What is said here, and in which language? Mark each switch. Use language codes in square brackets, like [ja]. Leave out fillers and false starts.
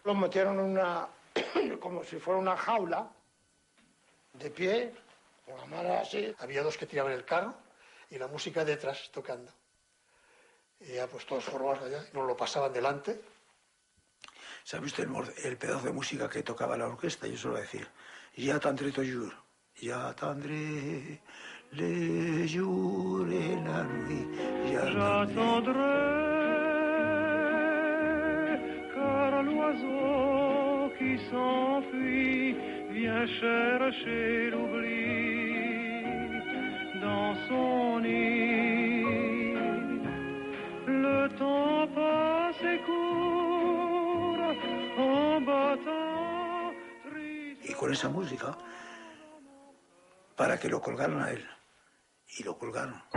[es] Lo metieron en una, como si fuera una jaula, de pie, con la mano así. Había 2 que tiraban el carro y la música detrás tocando. Y ya pues todos formados allá, y nos lo pasaban delante. ¿Sabe usted el pedazo de música que tocaba la orquesta? Yo suelo decir, [fr] j'attendrai toujours, j'attendrai le jour et la nuit, j'attendrai, car l'oiseau qui s'enfuit vient chercher l'oubli dans son nid. Le temps passe et court en battant triste. [es] Y con esa música, para que lo colgaran a él. Y lo colgaron.